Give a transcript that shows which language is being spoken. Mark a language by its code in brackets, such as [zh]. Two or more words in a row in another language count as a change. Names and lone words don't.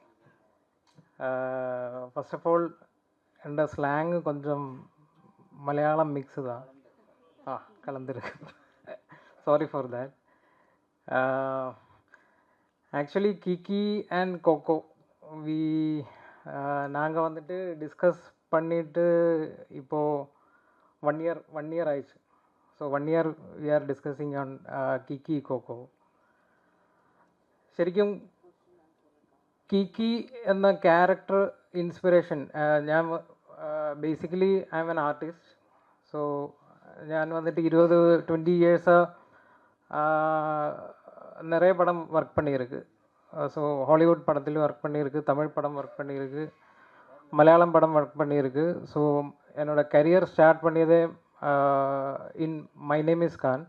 [en] first of all [ta] என்னோட ஸ்லாங்கு கொஞ்சம் மலையாளம் மிக்ஸு தான் கலந்துருக்கு. [en] Sorry for that. [ta] ஆக்சுவலி கிக்கி அண்ட் கோகோ நாங்கள் வந்துட்டு டிஸ்கஸ் பண்ணிவிட்டு இப்போது [en] one year [ta] ஆயிடுச்சு. [en] ஸோ 1 year we are discussing on கிக்கி கோகோ. [ml] ശരിക്കും കിക്കി എന്ന ക്യാരക്ടർ ഇൻസ്പിറേഷൻ ഞാൻ ബേസിക്കലി [en] I am an artist. [ta] ஸோ [ml] ഞാൻ വന്നിട്ട് [ta] 20 years நிறைய படம் ஒர்க் பண்ணியிருக்கு. ஸோ ஹாலிவுட் படத்துலையும் ஒர்க் பண்ணியிருக்கு, தமிழ் படம் ஒர்க் பண்ணியிருக்கு, மலையாளம் படம் ஒர்க் பண்ணியிருக்கு. ஸோ என்னோடய கரியர் ஸ்டார்ட் பண்ணியதே இன் மை நேம் இஸ் கான்.